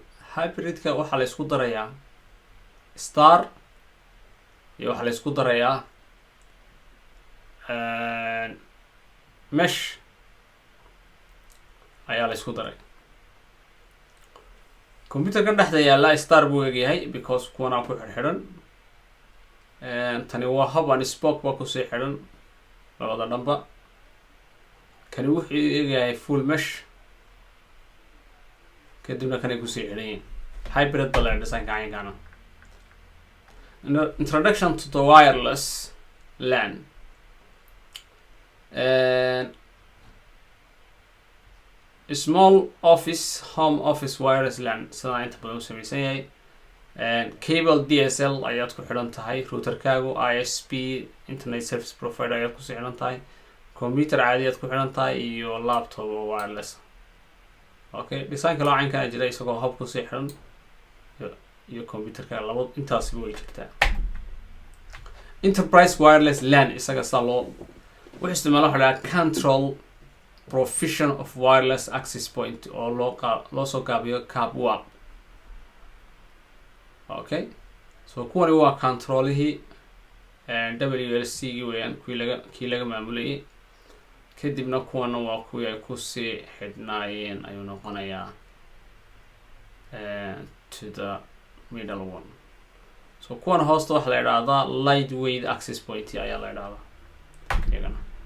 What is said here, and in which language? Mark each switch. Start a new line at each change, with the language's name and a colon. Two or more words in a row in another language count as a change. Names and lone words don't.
Somali: hybridka waxaa la isku darayaa star iyo waxaa la isku darayaa mesh ayaa la isku daray. computerkan dhexda yaala star buu egyahay because kuwana ku xidhan. tani waa
English: hub and spoke
Somali: baa kusii xidhan labada dhanba. kani wuxuu egyahay
English: full mesh,
Somali: kadibna kanay kusii xidhan yihiin. hybrid baa la designka caynkaana.
English: Introduction to the wireless LAN. Small office, home office wireless LAN
Somali: sidaa inta badan u samaysan yahay.
English: Cable DSL
Somali: ayaad ku xidhan tahay, routerkaagu
English: ISP internet service provider
Somali: ayaad ku xidhan tahay, computer caadi ayaad ku xidhan tahay iyo laptop oo wireless. Okay, design kale caynkan jira isagoo hub ku sii xidhan iyo computerka labo intaas way jirtaa.
English: Enterprise wireless LAN
Somali: isaga saa loo wuxuu isticmaalo waxa
English: control provision of wireless access point
Somali: oo loo soo gaabiyo CAP1. Okay, so kuwani waa controlihii WLC weeyaan kii laga maamulayay, kadibna kuwana waa kuwii ay kusii xidhnaayeen ayuu noqonayaa
English: to the middle one.
Somali: So kuwan hoosta waxa la yidhaahdaa
English: lightweight access point
Somali: ayaa la yidhaahdaa iyagana.